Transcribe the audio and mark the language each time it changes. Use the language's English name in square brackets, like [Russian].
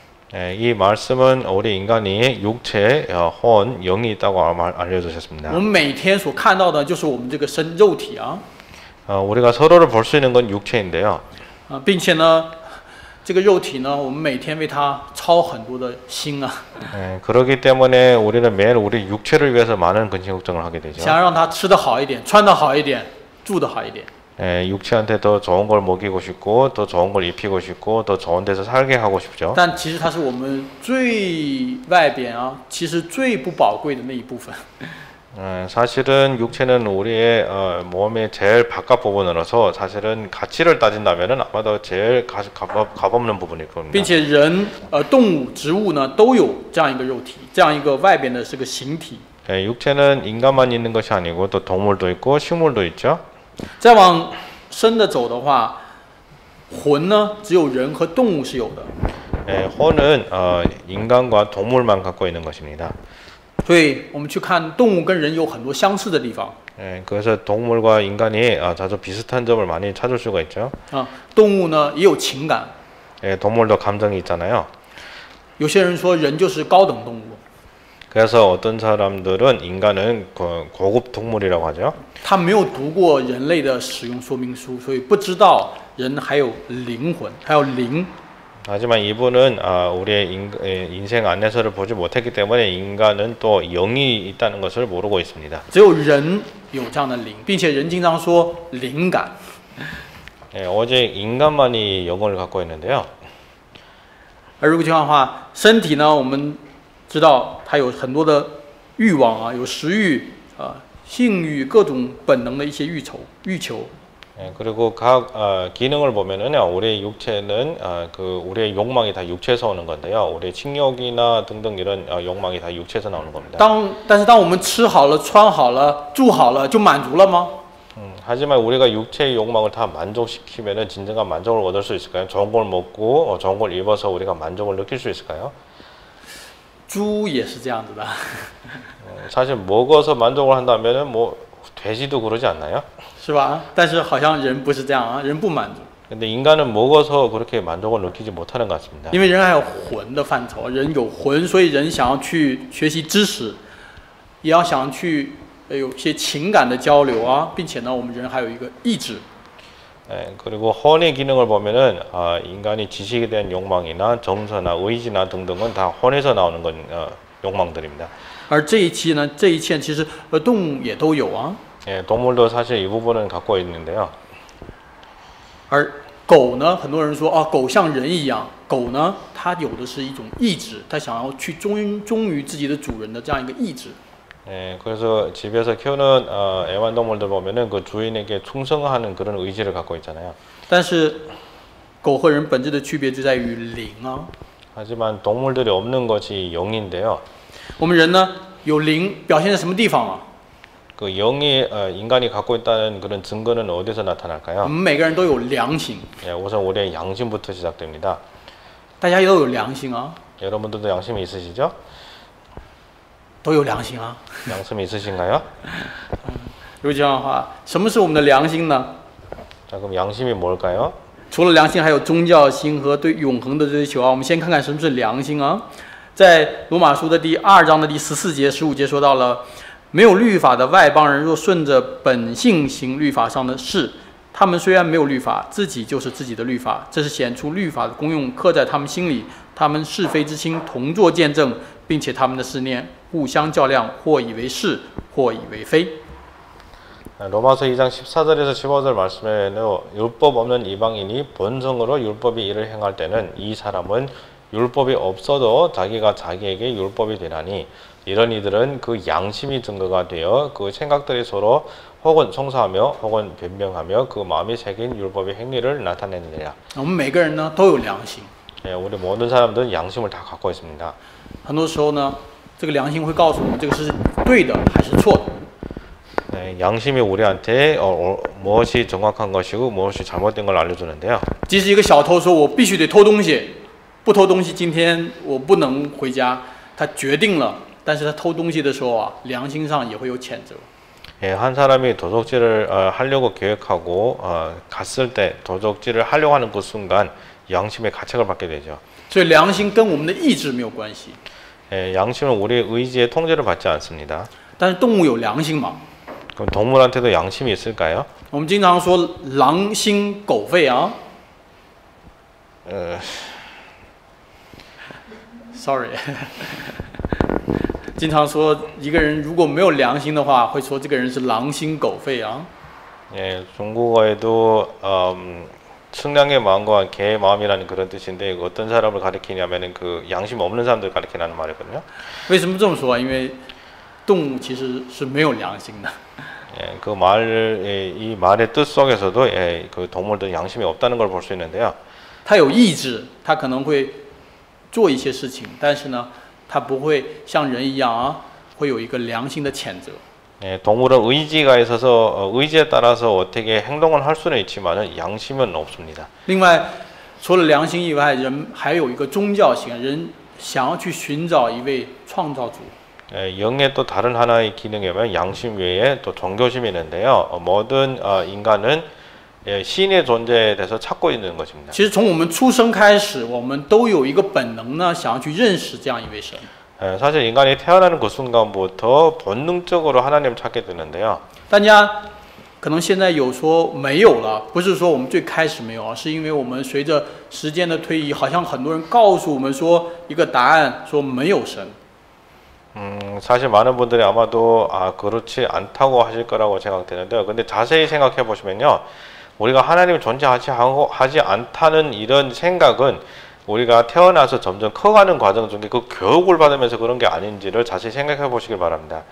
[Korean] 이 말씀은 우리 인간이 육체, 혼, 영이 있다고 알려주셨습니다. [Chinese] 我们每天所看到的就是我们这个肉体啊。 [Korean] 우리가 서로를 볼 수 있는 건 육체인데요. [Chinese] 并且呢，这个肉体呢，我们每天为它操很多的心啊。 [Korean] 그렇기 때문에 우리는 매일 우리 육체를 위해서 많은 근심 걱정을 하게 되죠. [Chinese] 想让它吃得好一点，穿得好一点，住得好一点。 [Korean] 육체한테 더 좋은 걸 먹이고 싶고 더 좋은 걸 입히고 싶고 더 좋은 데서 살게 하고 싶죠. [Chinese] 但其实它是我们最外边啊，其实最不宝贵的那一部分。 [Korean] 사실은 육체는 우리의 몸의 제일 바깥 부분으로서 사실은 가치를 따진다면은 아마도 제일 값없는 부분일 겁니다. [Chinese] 并且人、动物、植物呢都有这样一个肉体，这样一个外边的是个形体。 [Korean] 육체는 인간만 있는 것이 아니고 또 동물도 있고 식물도 있죠. [Chinese] 再往深的走的话，魂呢只有人和动物是有的。 [Korean] 혼은 인간과 동물만 갖고 있는 것입니다. [Chinese] 所以我们去看动物跟人有很多相似的地方。 [Korean] 그래서 동물과 인간이 자주 비슷한 점을 많이 찾을 수가 있죠. [Chinese] 动物呢也有情感。 [Korean] 동물도 감정이 있잖아요. [Chinese] 有些人说人就是高等动物。 [Korean] 그래서 어떤 사람들은 인간은 고급 동물이라고 하죠. [Chinese] 他没有读过人类的使用说明书，所以不知道人还有灵魂，还有灵。 [Korean] 하지만 이분은 우리의 인생 안내서를 보지 못했기 때문에 인간은 또 영이 있다는 것을 모르고 있습니다. [Chinese] 只有人有这样的灵，并且人经常说灵感。 [Korean] 오직 인간만이 영을 갖고 있는데요. [Chinese] 而如果这样的话，身体呢，我们知道它有很多的欲望啊，有食欲啊、性欲，各种本能的一些欲求。 [Korean] 그리고 각 기능을 보면은요, 우리의 육체는 그 우리의 욕망이 다 육체에서 오는 건데요, 우리의 식욕이나 등등 이런 욕망이 다 육체에서 나오는 겁니다. [Chinese] 但是当我们吃好了、穿好了、住好了，就满足了吗？ [Korean] 하지만 우리가 육체의 욕망을 다 만족시키면은 진정한 만족을 얻을 수 있을까요? 좋은 걸 먹고 좋은 걸 입어서 우리가 만족을 느낄 수 있을까요? [Chinese] 猪也是这样子的。 [Korean] 사실 먹어서 만족을 한다면은 뭐 돼지도 그러지 않나요? [Chinese] 是吧？但是好像人不是这样啊，人不满足。 [Korean] 근데 인간은 먹어서 그렇게 만족을 느끼지 못하는 것 같습니다. [Chinese] 因为人还有魂的范畴，人有魂，所以人想要去学习知识，也要想去有些情感的交流啊，并且呢，我们人还有一个意志。 [Korean] 그리고 혼의 기능을 보면은 인간이 지식에 대한 욕망이나 정서나 의지나 등등은 다 혼에서 나오는 건 욕망들입니다. [Chinese] 而这一期呢，这一切其实动物也都有啊。 [Korean] 동물도 사실 이 부분은 갖고 있는데요. [Chinese] 而狗呢，很多人说啊，狗像人一样，狗呢，它有的是一种意志，它想要去忠于自己的主人的这样一个意志。 [Korean] 그래서 집에서 키우는 애완동물들 보면은 그 주인에게 충성하는 그런 의지를 갖고 있잖아요. [Chinese] 但是狗和人本质的区别就在于灵啊。 [Korean] 하지만 동물들이 없는 것이 영인데요. [Chinese] 我们人呢有灵，表现在什么地方啊？ [Korean] 그 영이 인간이 갖고 있다는 그런 증거는 어디서 나타날까요? [Chinese] 我们每个人都有良心。 [Korean] 우선 우리의 양심부터 시작됩니다. [Chinese] 大家都有良心啊。 [Korean] 여러분들도 양심이 있으시죠? [Chinese] 都有良心啊。 [Korean] 양심이 있으신가요? [Chinese] 如果这样的话，什么是我们的良心呢？ [Korean] 자, 그럼 양심이 뭘까요? [Chinese] 除了良心，还有宗教心和对永恒的追求啊。我们先看看什么是良心啊。在罗马书的第2章的第14节、15节说到了。没有律法的外邦人，若顺着本性行律法上的事，他们虽然没有律法，自己就是自己的律法。这是显出律法的功用刻在他们心里，他们是非之心同作见证，并且他们的思念互相较量，或以为是，或以为非。 [Korean] 로마서 2장 14절에서 15절 말씀에는 율법 없는 이방인이 본성으로 율법의 일을 행할 때는 이 사람은 율법이 없어도 자기가 자기에게 율법이 되나니 이런 이들은 그 양심이 증거가 되어 그 생각들이 서로 혹은 송사하며 혹은 변명하며 그 마음이 새긴 율법의 행위를 나타내느니라. [Chinese] 我们每个人呢都有良心。 [Korean] 우리 모든 사람들은 양심을 다 갖고 있습니다. [Chinese] 很多时候呢，这个良心会告诉我们这个是对的还是错的。 [Korean] 양심이 우리한테 무엇이 정확한 것이고 무엇이 잘못된 걸 알려주는데요. [Chinese] 即使一个小偷说我必须得偷东西，不偷东西今天我不能回家，他决定了。但是他偷东西的时候啊，良心上也会有谴责。 [Korean] 한 사람이 도적질을 하려고 계획하고 갔을 때 도적질을 하려고 하는 그 순간 양심의 가책을 받게 되죠. [Chinese] 所以良心跟我们的意志没有关系。 [Korean] 양심은 우리의 의지의 통제를 받지 않습니다. [Chinese] 但是动物有良心嘛？ [Korean] 그럼 동물한테도 양심이 있을까요? [Chinese] 我们经常说狼心狗肺啊。 [English] Sorry 。 [Chinese] 经常说一个人如果没有良心的话，会说这个人是狼心狗肺啊。 [Korean] 중국어에도 측량의 마음과 개의 마음이라는 그런 뜻인데 어떤 사람을 가리키냐면은 그 양심 없는 사람들 가리키는 말이거든요. [Chinese] 为什么这么说？因为动物其实是没有良心的。 [Korean] 그 이 말의 뜻 속에서도 그 동물들 양심이 없다는 걸 볼 수 있는데요. [Chinese] 它有意志，它可能会做一些事情，但是呢。它不会像人一样啊，会有一个良心的谴责。 [Korean] 동물은 의지가 있어서 의지에 따라서 어떻게 행동을 할 수는 있지만은 양심은 없습니다. [Chinese] 另外，除了良心以外，人还有一个宗教性，人想要去寻找一位创造主。 [Korean] 영의 또 다른 하나의 기능이면 양심 외에 또 종교심이 있는데요. 모든 인간은 신의 존재에 대해서 찾고 있는 것입니다. [Chinese] 其实从我们出生开始，我们都有一个本能呢，想要去认识这样一位神。 [Korean] 사실 인간이 태어나는 그 순간부터 본능적으로 하나님을 찾게 되는데요. [Chinese] 大家可能现在有说没有了，不是说我们最开始没有啊，是因为我们随着时间的推移，好像很多人告诉我们说一个答案，说没有神。 [Korean] 사실 많은 분들이 아마도 그렇지 않다고 하실 거라고 생각되는데요. 근데 자세히 생각해 보시면요. 우리가 하나님이 존재하지 않다는 이런 생각은 우리가 태어나서 점점 커가는 과정 중에 그 교육을 받으면서 그런 게 아닌지를 자세히 생각해 보시길 바랍니다.